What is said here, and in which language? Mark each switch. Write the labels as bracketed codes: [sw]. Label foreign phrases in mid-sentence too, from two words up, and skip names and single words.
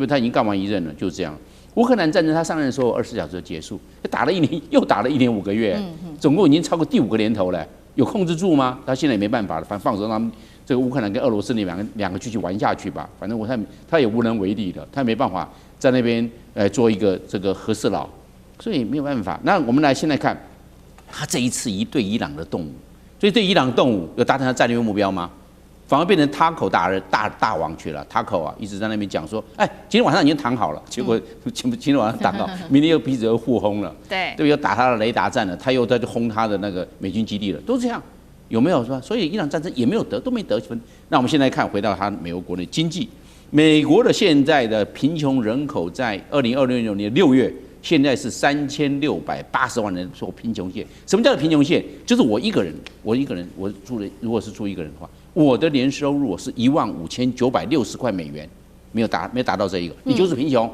[zh] 他已經幹完一任了，就這樣。烏克蘭戰爭他上任的時候24小時就結束，打了1年，又打了1年5個月，總共已經超過第5個年頭了，有控制住嗎？他現在也沒辦法了，反正放手讓他們這個烏克蘭跟俄羅斯那兩個繼續玩下去吧，反正他也無能為力了，他沒辦法在那邊做一個這個和事佬，所以沒有辦法。那我們现在看他這一次對伊朗的動武，所以对伊朗動武有達成他戰略目標嗎？反而變成Taco大王去了。Taco啊，一直在那邊講說，今天晚上已經談好了，結果今天晚上談好，明天又彼此又互轟了，對，又打他的雷達戰了，他又在轟他的那個美軍基地了，都這樣，有沒有是吧？所以伊朗戰争也沒有都沒得分。那我們現在看，回到他美國國內經濟，美國的現在的貧窮人口在2026年6月。現在是3680萬人做貧窮線。什麼叫做貧窮線？就是我一個人，如果是住一個人的話，我的年收入是15960塊美元，沒有達到這一個，你就是貧窮。